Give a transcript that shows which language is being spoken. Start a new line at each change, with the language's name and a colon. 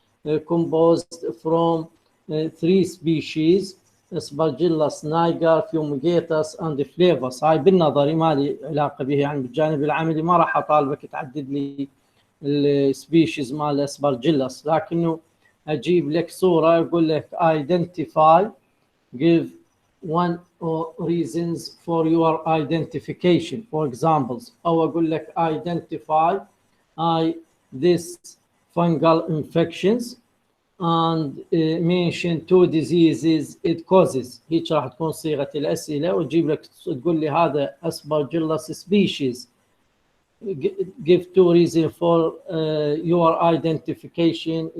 English: composed from 3 species: Aspergillus niger, fumigatus and flavus.
Arabic: هاي بالنظري ما لي علاقه به، يعني بالجانب العملي ما راح اطالبك تعدد لي السبيشيز مال اسبرجيلس، لكنه اجيب لك صوره يقول لك
English: identify, give one reasons for your identification, for examples.
Arabic: او اقول لك
English: identify this fungal infections and mention 2 diseases it causes.
Arabic: هيك راح تكون صيغه الاسئله، وتجيب لك تقول لي هذا aspergillus species.
English: give 2 reasons for your identification.